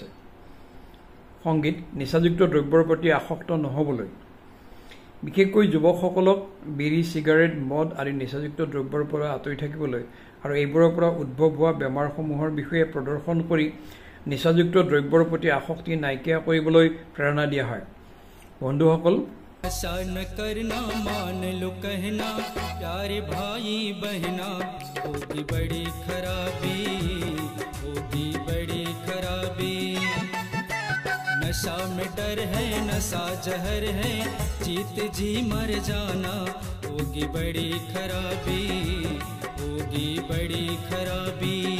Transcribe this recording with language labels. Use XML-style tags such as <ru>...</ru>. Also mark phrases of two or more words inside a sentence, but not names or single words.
<as>সংগীত নিচাযুক্ত দ্ৰব্যৰ প্ৰতি আসক্ত নহ'বলৈ, বিশেষকৈ যুৱকসকলক বিড়ি, চিগাৰেট, মদ আদি নিচাযুক্ত দ্ৰব্যৰ পৰা আঁতৰি থাকিবলৈ আৰু এইবোৰৰ পৰা উদ্ভৱ হোৱা বেমাৰসমূহৰ বিষয়ে প্ৰদৰ্শন কৰি নিচাযুক্ত দ্ৰব্যৰ প্ৰতি আসক্তি নাইকিয়া কৰিবলৈ প্ৰেৰণা দিয়া হয়। বন্ধুসকল,</as> <hi>ऐसा न करना, मान लो कहना, प्यारे भाई बहना, होगी बड़ी खराबी, होगी बड़ी खराबी। नशा में डर है, नशा जहर है, जीत जी मर जाना, होगी बड़ी खराबी, होगी बड़ी खराबी।</hi>